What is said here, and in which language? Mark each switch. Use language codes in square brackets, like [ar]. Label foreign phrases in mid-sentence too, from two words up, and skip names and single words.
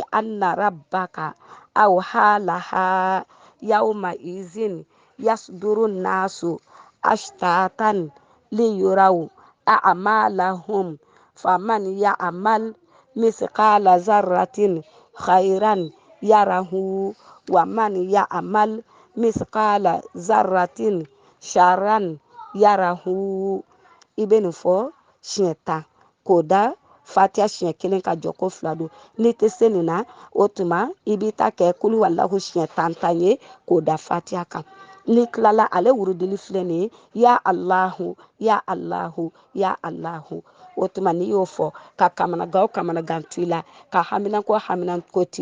[ar] أن ربك أوحى لها يومئذ يصدر الناس أشتاتا ليروا أعمالهم فمن يعمل مثقال ذرة خيرا يره ومن يعمل مثقال ذرة شرا يره [bm] i bɛ nin fɔ siɲɛ 10 k'o da fatiya siɲɛ kelen ka jɔko 2 don n'i tɛ se nin na o tuma i b'i ta kɛ [ar] قل هو الله [bm] siɲɛ 10 ye k'o da fatiya kan n'i tilala ale wurudili filɛ nin ye [ar] يا الله يا الله يا الله [bm] o tuma n'i y'o fɔ ka kamanagan o kamanagan to i la ka haminako t'i